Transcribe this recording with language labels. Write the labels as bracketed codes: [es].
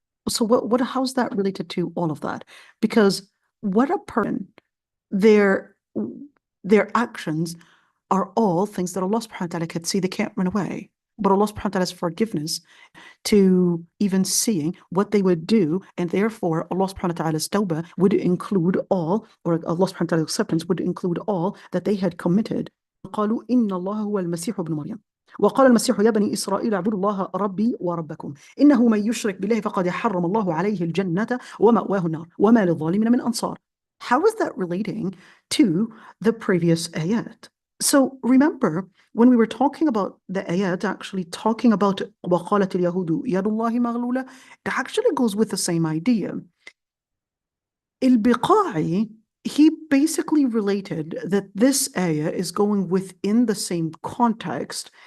[en] So how's that related to all of that? Because what a person, their actions are all things that Allah subhanahu wa ta'ala could see. They can't run away. But Allah subhanahu wa ta'ala's forgiveness to even seeing what they would do, and therefore Allah subhanahu wa ta'ala's tawbah would include all, or Allah subhanahu wa ta'ala's acceptance would include all that they had committed. [ar] قالوا إن الله هو المسيح ابن مريم وقال المسيح يا بني إسرائيل اعبدوا الله ربي وربكم إنه من يشرك بالله فقد حرم الله عليه الجنة ومأواه النار وما للظالمين من أنصار. [en] How is that relating to the previous ayat? So remember, when we were talking about the ayat, actually talking about [ar] وَقَالَتِ الْيَهُودُ يَدُ اللَّهِ مَغْلُولَةٌ, [en] it actually goes with the same idea. Al-Biqa'i, he basically related that this ayah is going within the same context.